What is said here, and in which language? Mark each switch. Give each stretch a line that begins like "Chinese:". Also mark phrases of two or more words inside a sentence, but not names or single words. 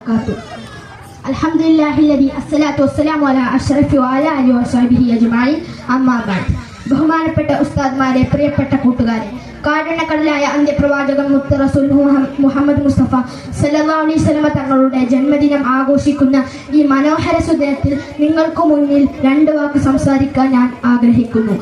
Arabic: وبركاته. الحمد لله الذي الصلاة والسلام على أشرف وعلى آله وصحبه أجمعين أما بعد.
Malayalam: ബഹുമാനപ്പെട്ട ഉസ്താദ്മാരെ, പ്രിയപ്പെട്ട കൂട്ടുകാരെ, കാരുണ്യക്കടലായ അന്ത്യപ്രവാചകൻ മുത്ത് റസൂൽ മുഹമ്മദ് മുസ്തഫ
Arabic: صلى الله عليه وسلم
Malayalam: തങ്ങളുടെ ജന്മദിനം ആഘോഷിക്കുന്ന ഈ മനോഹര സുദിനത്തിൽ നിങ്ങൾക്ക് മുന്നിൽ 2 വാക്ക് സംസാരിക്കാൻ ഞാൻ ആഗ്രഹിക്കുന്നു.